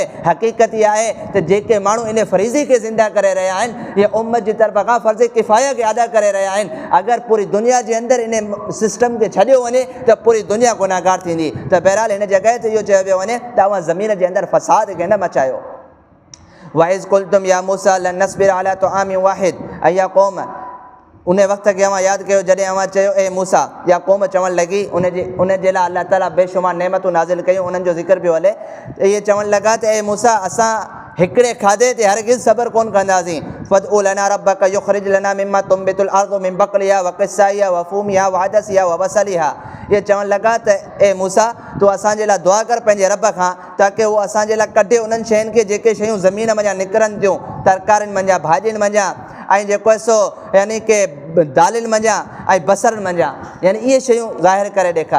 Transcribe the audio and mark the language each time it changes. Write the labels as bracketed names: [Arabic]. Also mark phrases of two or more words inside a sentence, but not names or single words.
[Sindhi] हक़ीक़त इहा आहे त जेके माण्हू इन फरीज़े खे ज़िंदा करे रहिया आहिनि, या उम्मत जी तरफ़ खां [Arabic] فرض كفاية [Sindhi] खे अदा करे रहिया आहिनि, अगरि पूरी दुनिया जे अंदरि इन सिस्टम खे छॾियो वञे त पूरी दुनिया गुनाहगार थींदी। त बहरहाल हिन जॻह ते इहो चयो वियो वञे त अव्हां ज़मीन जे अंदरि फ़साद खे न मचायो। [Arabic] وإذ قلتم يا موسى لن نصبر على طعام واحد, [Sindhi] ऐं [Arabic] يا قوم, [Sindhi] उन वक़्त खे अव्हां यादि कयो जॾहिं अव्हां चयो ए मूसा, [Arabic] يا قوم [Sindhi] चवणु लॻी, उन जे लाइ अल्लाह ताला बेशुमार नेमतूं नाज़िल कयूं, उन्हनि जो ज़िक्र पियो हले, त इहे चवणु लॻा त ए मूसा असां हिकिड़े खाधे ते हरगिज़ सब्र कोन कंदासीं। [Arabic] فادع لنا ربك يخرج لنا مما تنبت الأرض من بقلها وقثائها وفومها وعدسها وبصلها. [Sindhi] इहे चवणु लॻा त ए मूसा तूं असांजे लाइ दुआ कर पंहिंजे रब खां, ताकी उहो असांजे लाइ कढे उन्हनि शयुनि खे जेके शयूं ज़मीन मंझां निकिरनि थियूं, तरकारियुनि मंझां, भाॼियुनि मंझां, ऐं जेको आहे सो यानी की दालियुनि मंझां ऐं बसरनि मंझां, यानी इहे शयूं ज़ाहिर करे ॾेखार।